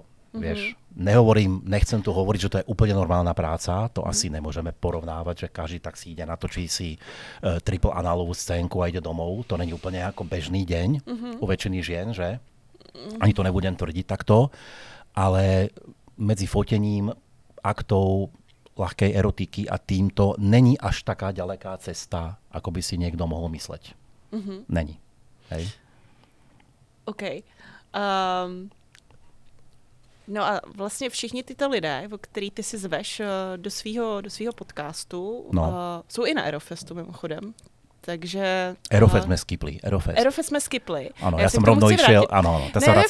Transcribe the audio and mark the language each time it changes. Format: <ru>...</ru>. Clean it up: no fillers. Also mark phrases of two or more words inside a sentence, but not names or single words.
<sk>Vieš, nechcem tu hovoriť, že to je úplne normálna práca, to asi nemôžeme porovnávať, že každý tak si ide, natočí si triple análovú scénku a ide domov, to není úplne ako bežný deň u väčšiny žien, že? Ani to nebudem tvrdiť takto, ale medzi fotením aktov ľahkej erotiky a týmto není až taká ďaleká cesta, ako by si niekto mohol mysleť.</sk> <cs>Není. Hej? OK. No a vlastně všichni tyto lidé, který ty si zveš do svýho podcastu, jsou i na Aerofestu mimochodem. Takže... Aerofest jsme skipli. Aerofest jsme skipli. Ano, já jsem rovnou išel, ano, to se vracíme.</cs>